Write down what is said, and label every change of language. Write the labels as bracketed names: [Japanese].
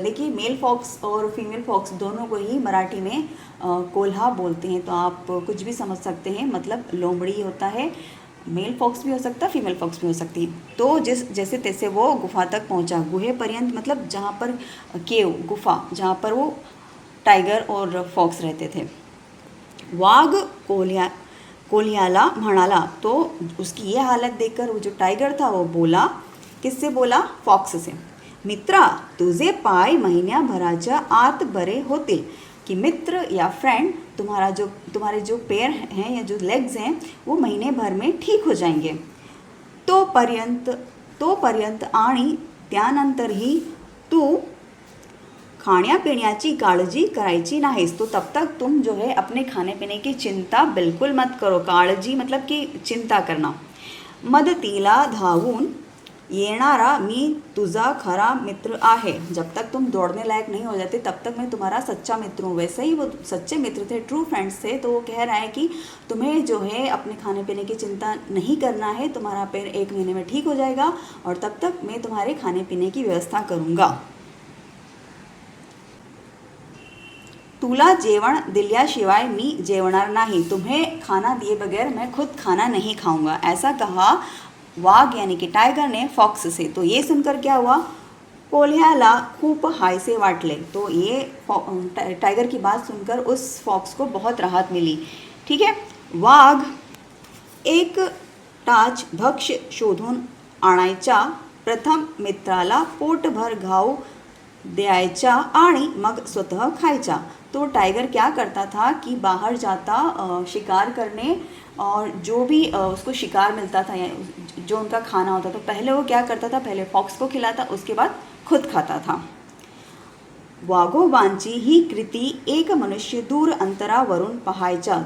[Hindi] देखिए mail fox और female fox दोनों को ही मराठी में कोल्हा बोलते हैं। तो आप कुछ भी समझ सकते हैं, मतलब लोमड़ी होता है, मेल फॉक्स भी हो सकता है, फीमेल फॉक्स भी हो सकती है। तो जैसे तैसे वो गुफा तक पहुंचा। [Marathi] गुहे पर्यंत [Hindi] मतलब जहाँ पर केव, गुफा, जहाँ पर वो टाइगर और फॉक्स रहते थे। [Marathi] वाघ कोल्ह्याला म्हणाला। [Hindi] तो उसकी ये हालत देखकर वो जो टाइगर था वो बोला, किससे बोला? फॉक्स से। [Marathi] मित्रा, तुझे पाय महिन्याभराच्या आत बरे होतील। [Hindi] कि मित्र या फ्रेंड, तुम्हारे जो पैर हैं या जो लेग्स हैं वो महीने भर में ठीक हो जाएंगे। [Marathi] तोपर्यंत आणि त्यानंतरही तू खाण्यापिण्याची काळजी करायची नाहीस। [Hindi] तो तब तक तुम जो है अपने खाने पीने की चिंता बिल्कुल मत करो। काळजी मतलब कि चिंता करना। [Marathi] मदतीला धावून येणारा मी तुझा खरा मित्र आहे। [Hindi] जब तक तुम दौड़ने लायक नहीं हो जाते तब तक मैं तुम्हारा सच्चा मित्र हूँ। वैसे ही वो सच्चे मित्र थे, ट्रू फ्रेंड्स थे। तो वो कह रहा है कि तुम्हें जो है अपने खाने पीने की चिंता नहीं करना है, तुम्हारा पैर 1 महीने में ठीक हो जाएगा और तब तक मैं तुम्हारे खाने पीने की व्यवस्था करूँगा। [Marathi] तुला जेवण दिल्याशिवाय मी जेवणार नाही। [Hindi] तुम्हें खाना दिए बगैर मैं खुद खाना नहीं खाऊंगा। ऐसा कहा वाघ यानी कि टाइगर ने फॉक्स से। तो ये सुनकर क्या हुआ? [Marathi] कोल्ह्याला खूप हायसे वाटले। [Hindi] तो ये टाइगर की बात सुनकर उस फॉक्स को बहुत राहत मिली। ठीक है। [Marathi] वाघ एक टाच भक्ष्य शोधून आणायचा, प्रथम मित्राला पोटभर घाव द्यायचा आणि मग स्वतः खायचा। [Hindi] तो टाइगर क्या करता था कि बाहर जाता शिकार करने, और जो भी उसको शिकार मिलता था या जो उनका खाना होता था, पहले वो क्या करता था, पहले फॉक्स को खिलाता, उसके बाद खुद खाता था। [Marathi] वाघोबांची ही कृती एक मनुष्य दूर अंतरावरून पाहायचा।